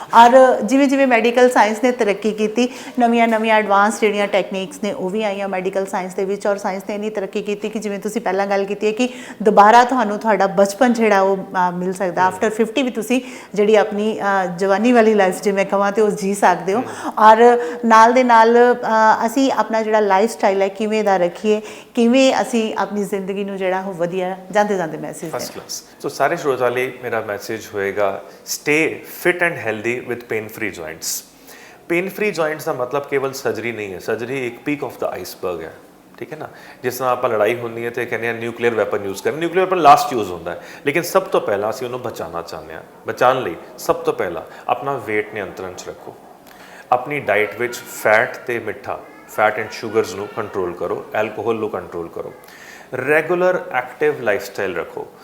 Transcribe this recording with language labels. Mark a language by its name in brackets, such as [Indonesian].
[Punjabi] ਔਰ ਜਿਵੇਂ ਜਿਵੇਂ ਮੈਡੀਕਲ ਸਾਇੰਸ ਨੇ ਤਰੱਕੀ ਕੀਤੀ, ਨਵੀਆਂ ਐਡਵਾਂਸ ਜਿਹੜੀਆਂ ਟੈਕਨੀਕਸ ਨੇ ਉਹ ਵੀ ਆਈਆਂ ਮੈਡੀਕਲ ਸਾਇੰਸ ਦੇ ਵਿੱਚ, ਔਰ ਸਾਇੰਸ ਨੇ ਇੰਨੀ ਤਰੱਕੀ ਕੀਤੀ ਕਿ ਜਿਵੇਂ ਤੁਸੀਂ ਪਹਿਲਾਂ ਗੱਲ ਕੀਤੀ ਹੈ ਕਿ ਦੁਬਾਰਾ ਤੁਹਾਨੂੰ ਤੁਹਾਡਾ ਬਚਪਨ ਜਿਹੜਾ ਉਹ ਮਿਲ ਸਕਦਾ ਆਫਟਰ 50 ਵੀ ਤੁਸੀਂ ਜਿਹੜੀ ਆਪਣੀ ਜਵਾਨੀ ਵਾਲੀ ਲਾਈਫ ਜੇ ਮੈਂ ਕਹਾਂ ਤੇ ਉਹ ਜੀ ਸਕਦੇ ਹੋ। ਔਰ ਨਾਲ ਦੇ ਨਾਲ ਅਸੀਂ ਆਪਣਾ ਜਿਹੜਾ ਲਾਈਫ ਸਟਾਈਲ ਹੈ ਕਿਵੇਂ ਦਾ ਰੱਖੀਏ, ਕਿਵੇਂ ਅਸੀਂ ਆਪਣੀ ਜ਼ਿੰਦਗੀ ਨੂੰ ਜਿਹੜਾ ਉਹ ਵਧੀਆ ਜਾਂਦੇ ਮੈਸੇਜ ਫਸਟ ਕਲਾਸ। ਸੋ ਸਾਰੇ ਸਰੋਤਿਆਂ ਲਈ ਮੇਰਾ ਮੈਸੇਜ ਹੋਏਗਾ, [English] Stay fit and healthy with pain free joints. [Hindi] Pain free joints का मतलब केवल सर्जरी नहीं है, सर्जरी एक पीक ऑफ द आइसबर्ग है। [Punjabi] ਠੀਕ ਹੈ ਨਾ। ਜਿਸ ਤਰ੍ਹਾਂ ਆਪਾਂ ਲੜਾਈ ਹੁੰਦੀ ਹੈ ਤੇ ਕਹਿੰਦੇ ਆ ਨਿਊਕਲੀਅਰ ਵੈਪਨ ਯੂਜ਼ ਕਰਨ, ਨਿਊਕਲੀਅਰ ਵੈਪਨ ਲਾਸਟ ਯੂਜ਼ ਹੁੰਦਾ ਹੈ, ਲੇਕਿਨ ਸਭ ਤੋਂ ਪਹਿਲਾਂ ਅਸੀਂ ਉਹਨੂੰ ਬਚਾਉਣਾ ਚਾਹੁੰਦੇ ਹਾਂ। ਬਚਾਉਣ ਲਈ ਸਭ ਤੋਂ ਪਹਿਲਾਂ ਆਪਣਾ weight ਨਿਯੰਤਰਣ 'ਚ ਰੱਖੋ, ਆਪਣੀ ਡਾਈਟ ਵਿੱਚ ਫੈਟ ਤੇ ਮਿੱਠਾ, ਫੈਟ ਐਂਡ ਸ਼ੂਗਰਸ ਨੂੰ ਕੰਟਰੋਲ ਕਰੋ, ਐਲਕੋਹਲ ਨੂੰ ਕੰਟਰੋਲ ਕਰੋ, ਰੈਗੂਲਰ ਐਕਟਿਵ ਲਾਈਫਸਟਾਈਲ ਰੱਖੋ।